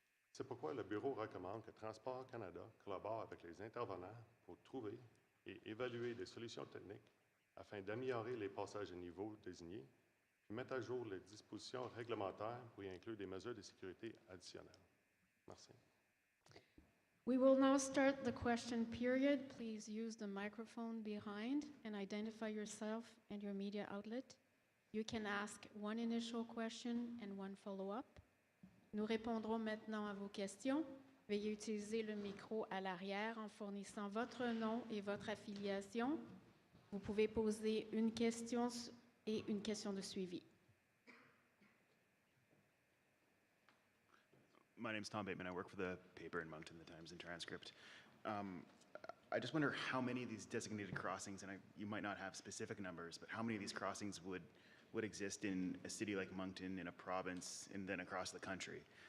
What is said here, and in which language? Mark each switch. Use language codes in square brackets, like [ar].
[fr] C'est pourquoi le Bureau recommande que Transport Canada collabore avec les intervenants pour trouver et évaluer des solutions techniques afin d'améliorer les passages à niveau désignés, puis mettre à jour les dispositions réglementaires pour y inclure des mesures de sécurité additionnelles. Merci. [en] We will now start the question period. Please use the microphone behind and identify yourself and your media outlet. You can ask one initial question and one follow-up. [fr] Nous répondrons maintenant à vos questions. Veuillez utiliser le micro à l'arrière en fournissant votre nom et votre affiliation. Vous pouvez poser une question et une question de suivi. [en] My name's Tom Bateman. I work for the paper in Moncton, the Times and Transcript. I just wonder how many of these designated crossings, and you might not have specific numbers, but how many of these crossings would exist in a city like Moncton, in a province, and then across the country?